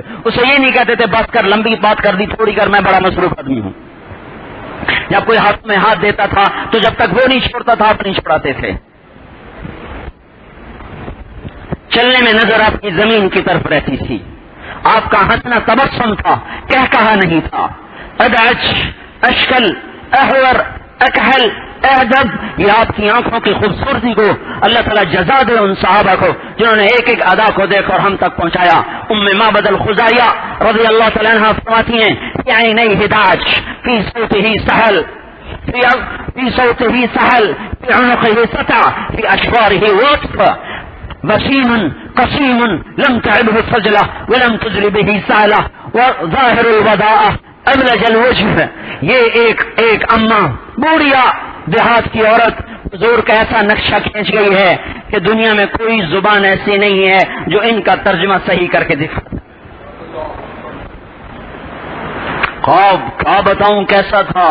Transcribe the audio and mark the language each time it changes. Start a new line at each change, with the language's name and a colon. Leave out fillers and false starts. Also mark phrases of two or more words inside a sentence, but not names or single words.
Urdu: اسے یہ نہیں کہتے تھے بس کر، لمبی بات کر دی تھوڑی کر، میں بڑا مصروف آدمی ہوں. جب کوئی ہاتھ میں ہاتھ دیتا تھا تو جب تک وہ نہیں چھوڑتا تھا آپ نہیں چھوڑاتے تھے. چلنے میں نظر آپ کی زمین کی طرف رہتی تھی. آپ کا ہنسنا تبسم تھا، کہا نہیں تھا.
Arabic: ادعج، اشکل، احور، اکحل، اہدب،
Urdu: یہ آپ کی آنکھوں کی خوبصورتی کو اللہ تعالیٰ جزا دے ان صحابہ کو جنہوں نے ایک ایک ادا کو دیکھ اور ہم تک پہنچایا. ام معبد الخزاعیہ
Arabic: رضی اللہ تعالیٰ عنہ
Urdu: فرماتی ہیں
Arabic: فی عینیہ ہداج، فی صوتہ سہل، فی صوتہ سہل، فی عنقہ سطع، فی اشفارہ وطف، وسیم قسیم لم تعبہ سجلہ ولم تجل بہ سالہ وظاہر الوداء ابلج الوجہ.
Urdu: یہ ایک اماں بوڑھیا دیہات کی عورت حضور کا ایسا نقشہ کھینچ گئی ہے کہ دنیا میں کوئی زبان ایسی نہیں ہے جو ان کا ترجمہ صحیح کر کے دکھا. خواب کیا بتاؤں کیسا تھا.